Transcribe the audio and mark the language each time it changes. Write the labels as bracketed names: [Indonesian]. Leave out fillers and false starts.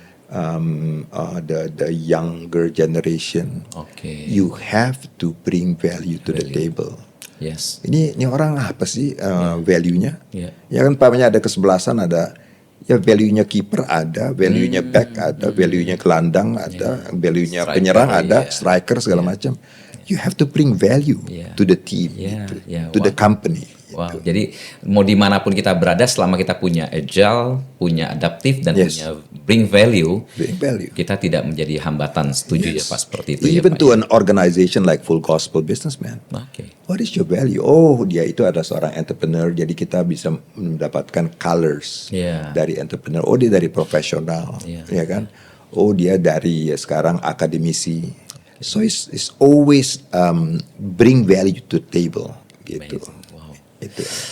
[English] The younger generation, you have to bring value to the table. [Indonesian] Ini orang apa sih value-nya? Ya kan pamannya ada kesebelasan, ada ya value-nya kiper ada, value-nya back ada, value-nya gelandang ada, value-nya penyerang ada, striker segala macam. [English] You have to bring value to the team, to the company. [Indonesian] Wow, jadi mau dimanapun kita berada, selama kita punya agile, punya adaptif dan punya bring value, kita tidak menjadi hambatan. Setuju ya Pak seperti itu. [English] Even to an organization like Full Gospel Businessman. What is your value? [Indonesian] Oh, dia itu ada seorang entrepreneur, jadi kita bisa mendapatkan colors dari entrepreneur. Oh, dia dari profesional, ya kan? Oh, dia dari sekarang akademisi. [English] So it's always bring value to the table gitu. Itu.